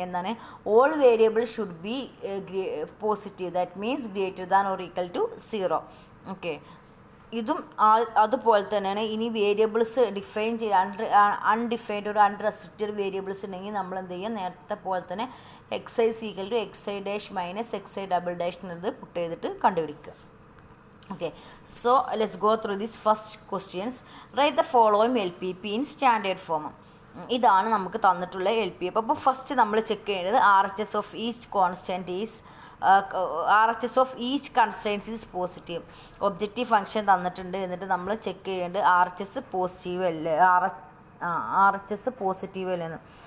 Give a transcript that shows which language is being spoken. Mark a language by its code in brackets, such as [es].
[ml] എന്താണ്, all variable should be positive, that means greater than or equal to 0. Okay, ഇതും അതുപോലെ തന്നെയാണ്. ഇനി വേരിയബിൾസ് ഡിഫൈൻ ചെയ്യുക, അൺഡിഫൈൻഡ് ഒരു അൺറെസ്ട്രിക്റ്റഡ് വേരിയബിൾസ് ഉണ്ടെങ്കിൽ നമ്മൾ എന്ത് ചെയ്യുക, നേരത്തെ പോലെ തന്നെ xi equal to xi minus xi double dash എന്നത് പുട്ട് ചെയ്തിട്ട് കണ്ടുപിടിക്കുക. [en] Okay, so let's go through these first questions. Write the following LPP in standard form. [ml] ഇതാണ് നമുക്ക് തന്നിട്ടുള്ള LPP. അപ്പോൾ ഫസ്റ്റ് നമ്മൾ ചെക്ക് ചെയ്യേണ്ടത് RHS of each constant is RHS of each constraints is positive. Objective function തന്നിട്ടുണ്ട്. എന്നിട്ട് നമ്മൾ check ചെയ്യേണ്ടത് RHS പോസിറ്റീവ് അല്ലേ, RHS പോസിറ്റീവ് അല്ലെന്ന്.